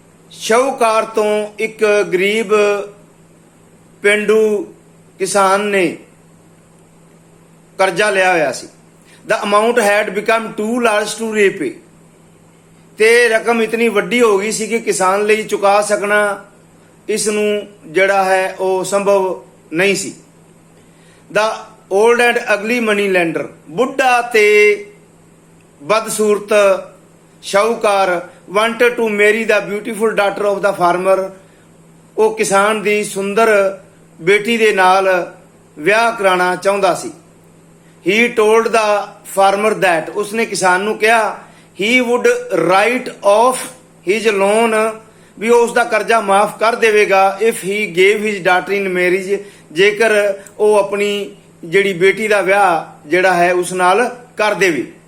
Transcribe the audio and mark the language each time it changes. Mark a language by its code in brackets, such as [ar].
[pa] ਸ਼ਾਹੂਕਾਰ ਤੋਂ ਇੱਕ ਗਰੀਬ ਪਿੰਡੂ ਕਿਸਾਨ ਨੇ ਕਰਜ਼ਾ ਲਿਆ ਹੋਇਆ ਸੀ. [en] The amount had become too large to repay. [pa] ਤੇ ਰਕਮ ਇਤਨੀ ਵੱਡੀ ਹੋ ਗਈ ਸੀ ਕਿ ਕਿਸਾਨ ਲਈ ਚੁਕਾ ਸਕਣਾ ਇਸ ਨੂੰ ਜਿਹੜਾ ਹੈ ਉਹ ਸੰਭਵ ਨਹੀਂ ਸੀ. [en] The old and ugly money lender, [pa] ਬੁੱਢਾ ਤੇ ਬਦਸੂਰਤ ਸ਼ਾਹੂਕਾਰ [en] wanted to marry the beautiful daughter of the farmer. [pa] ਉਹ ਕਿਸਾਨ ਦੀ ਸੁੰਦਰ ਬੇਟੀ ਦੇ ਨਾਲ ਵਿਆਹ ਕਰਾਉਣਾ ਚਾਹੁੰਦਾ ਸੀ. [en] He told the farmer that, [pa] ਉਸਨੇ ਕਿਸਾਨ ਨੂੰ ਕਿਹਾ [en] he would write off his loan, [pa] ਵੀ ਉਹ ਉਸਦਾ ਕਰਜ਼ਾ ਮਾਫ ਕਰ ਦੇਵੇਗਾ [en] if he gave his daughter in marriage, [pa] ਜੇਕਰ ਉਹ ਆਪਣੀ ਜਿਹੜੀ ਬੇਟੀ ਦਾ ਵਿਆਹ ਜਿਹੜਾ ਹੈ ਉਸ ਨਾਲ ਕਰ ਦੇਵੇ.